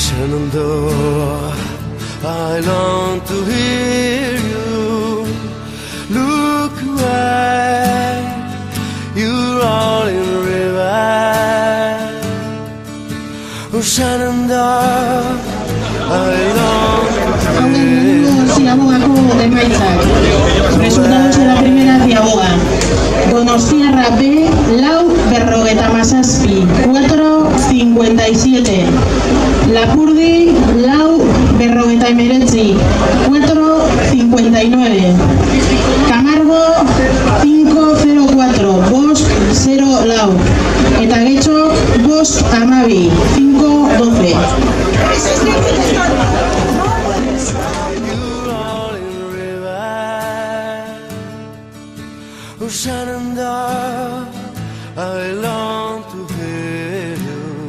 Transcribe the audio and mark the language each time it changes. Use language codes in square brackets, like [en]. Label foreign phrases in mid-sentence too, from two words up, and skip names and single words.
[en] Shenandoah, I long to hear you. Look away, you're all in the river. Oh, Shenandoah, I long to hear you. [eu] Ziabogako emaitzak. [es] Resultados de la primera Ziaboga. [eu] Donostiarra B, lau 57, 4:57. Lapurdi, lau 59, 4:59. Camargo, 5:04, bost 0 lau. Eta Getxo, bost 12, 5:12. [en] Shenandoah, I long to hear you.